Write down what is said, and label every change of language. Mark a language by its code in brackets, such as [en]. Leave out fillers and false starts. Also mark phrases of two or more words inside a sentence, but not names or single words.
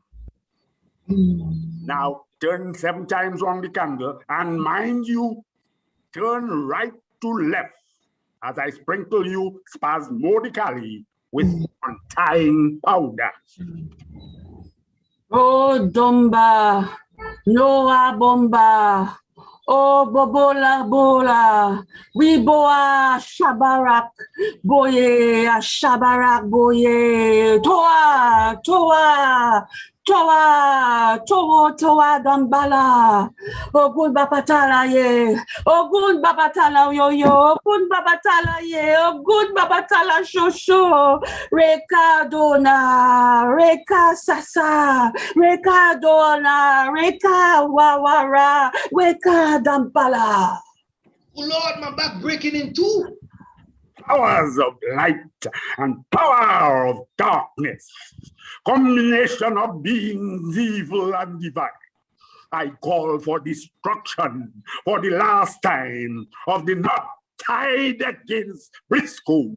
[en] Now turn 7 times on the candle, and mind you, turn right to left as I sprinkle you spasmodically with untying powder. Oh, Dumba, Noah Bomba, oh, Bobola Bola, Wiboa Shabarak, Boye, Shabarak, Boye, Toa, Toa, Toa, Toa, Toa, Dambala, Ogun Babatala, ye, Ogun Babatala, yo, yo, Ogun Babatala, ye, Ogun Babatala, Shosho, Reka Dona, Reka Sasa, Reka Dona, Reka Wawara, Reka Dambala. Oh Lord, my back breaking in two. Powers of light and power of darkness, combination of beings evil and divine. I call for destruction for the last time of the knot tied against Briscoe.